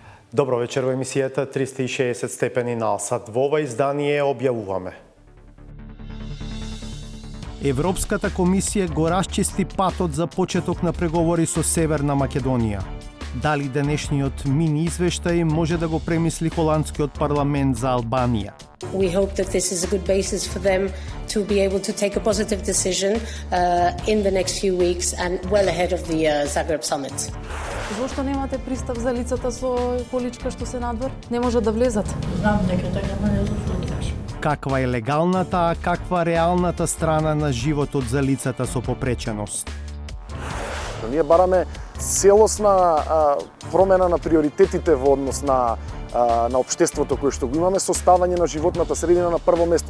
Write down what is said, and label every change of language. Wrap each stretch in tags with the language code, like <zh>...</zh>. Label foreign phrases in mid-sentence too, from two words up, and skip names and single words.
<mk>Добро вечер во емисијата 360 степени на Алсат. Во ова издание објавуваме. Европската комисија го расчисти патот за почеток на преговори со Северна Македонија. Дали денешниот мини извештај може да го премисли холандскиот парламент за Албанија?</mk> <en>We hope that this is a good basis for them to be able to take a positive decision in the next few weeks and well ahead of the Zagreb summit.</en> <mk>Зошто немате пристап за лицата со количка што се надвор? Не може да влезат. Знам дека така, но не знам што кажам. Каква е легалната, а каква реалната страна на животот за лицата со попреченост? Ние бараме целосна промена на приоритетите во однос на општеството кое што го имаме, со ставање на животната средина на прво место.</mk>